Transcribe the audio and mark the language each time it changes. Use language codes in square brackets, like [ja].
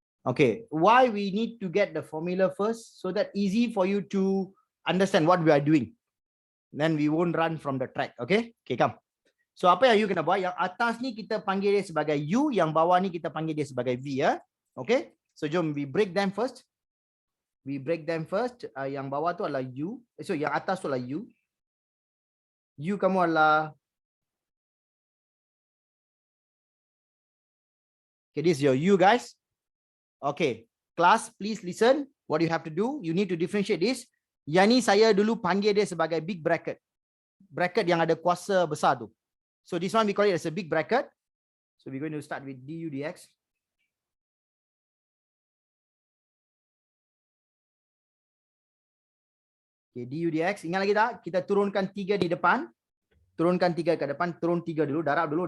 [en] Okay, why we need to get the formula first? So that easy for you to understand what we are doing. Then we won't run from the track. Okay, okay, come. [ms] So apa yang you kena buat? Yang atas ni kita panggil dia sebagai u, yang bawah ni kita panggil dia sebagai v ya. [en] Okay, so jom we break them first. We break them first. [ms] Yang bawah tu adalah u. So yang atas tu adalah u. U kamu adalah [en] Okay, this is your U, guys. Okay, class, please listen. What you have to do, you need to differentiate this. [ms] Yang ni saya dulu panggil dia sebagai big bracket. Bracket yang ada kuasa besar tu. [en] So this one we call it as a big bracket. So we're going to start with du dx. [ms] Okay, du dx. Ingat lagi tak? Kita turunkan 3 di depan. Turunkan 3 ke depan. Turun 3 dulu. Darab dulu.